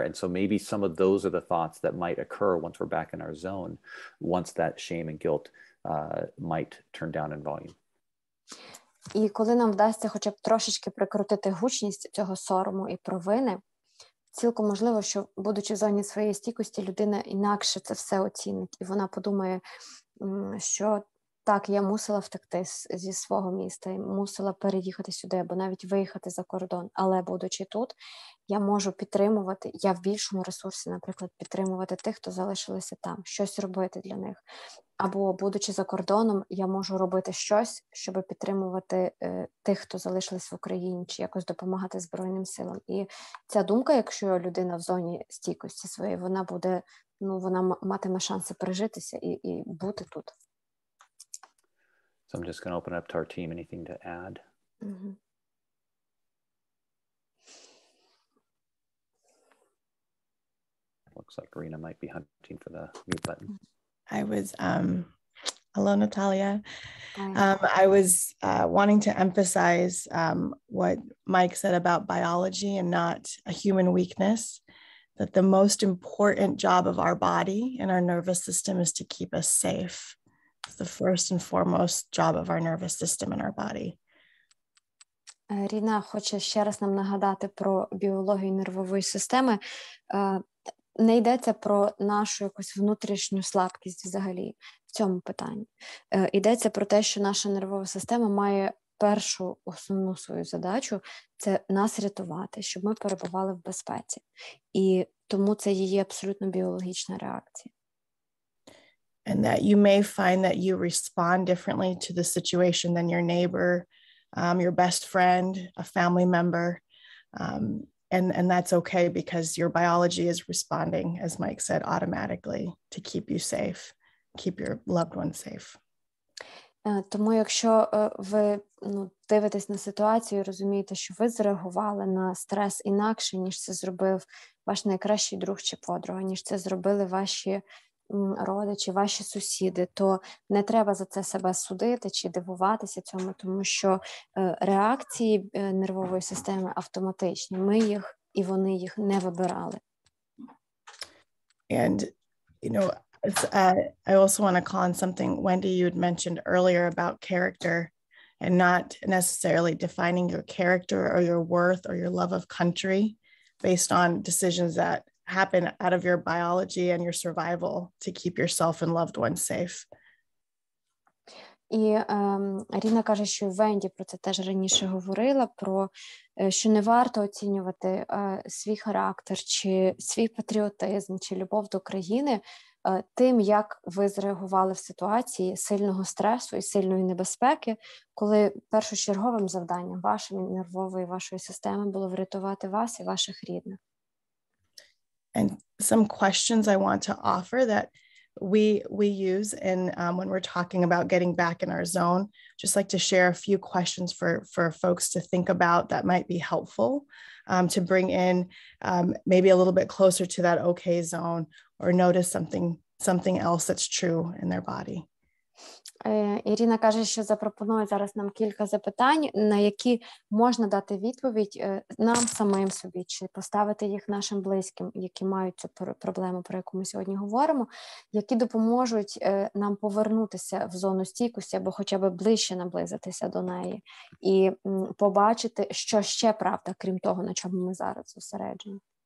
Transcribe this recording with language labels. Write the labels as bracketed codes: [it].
[en] And so maybe some of those are the thoughts that might occur once we're back in our zone, once that shame and guilt might turn down in volume. [uk] І коли нам вдасться хоча б трошечки прикрутити гучність цього сорому і провини, цілком можливо, що, будучи в зоні своєї стійкості, людина інакше це все оцінить. І вона подумає, що так, я мусила втекти зі свого міста, і мусила переїхати сюди, або навіть виїхати за кордон. Але, будучи тут, я можу підтримувати, я в більшому ресурсі, наприклад, підтримувати тих, хто залишилися там, щось робити для них. Або, будучи за кордоном, я можу робити щось, щоб підтримувати тих, хто залишились в Україні, чи якось допомагати Збройним силам. І ця думка, якщо людина в зоні стійкості своєї, вона буде, вона матиме шанси пережитися і бути тут. [en] So I'm just going to open up to our team. Anything to add? Mm-hmm. Looks like Rena might be hunting for the mute button. I was, hello, Natalia. I was wanting to emphasize what Mike said about biology and not a human weakness, that the most important job of our body and our nervous system is to keep us safe. It's the first and foremost job of our nervous system and our body. [uk] Ріна хоче ще раз нам нагадати про біологію нервової системи. Не йдеться про нашу якусь внутрішню слабкість взагалі в цьому питанні. Йдеться про те, що наша нервова система має першу основну свою задачу – це нас рятувати, щоб ми перебували в безпеці. І тому це її абсолютно біологічна реакція. [en] And that you may find that you respond differently to the situation than your neighbor, your best friend, a family member. And that's okay because your biology is responding, as Mike said, automatically to keep you safe, keep your loved ones safe. [uk] Тому якщо ви дивитесь на ситуацію і розумієте, що ви зреагували на стрес інакше, ніж це зробив ваш найкращий друг чи подруга, ніж це зробили ваші родичі, ваші сусіди, то не треба за це себе судити чи дивуватися цьому, тому що реакції нервової системи автоматичні. Ми їх, і вони їх не вибирали. [en] And, I also want to call on something, Wendy, you had mentioned earlier about character and not necessarily defining your character or your worth or your love of country based on decisions that happen out of your biology and your survival to keep yourself and loved ones safe. [uk] І Ріна каже, що Венді про це теж раніше говорила, про що не варто оцінювати свій характер, чи свій патріотизм, чи любов до країни тим, як ви зреагували в ситуації сильного стресу і сильної небезпеки, коли першочерговим завданням вашої нервової, вашої системи було врятувати вас і ваших рідних. [en] And some questions I want to offer that we use in when we're talking about getting back in our zone, just like to share a few questions for folks to think about that might be helpful to bring in maybe a little bit closer to that okay zone or notice something else that's true in their body. [uk] Ірина каже, що запропонує зараз нам кілька запитань, на які можна дати відповідь нам самим собі, чи поставити їх нашим близьким, які мають цю проблему, про яку ми сьогодні говоримо, які допоможуть нам повернутися в зону стійкості або хоча б ближче наблизитися до неї і побачити, що ще правда, крім того, на чому ми зараз зосереджені.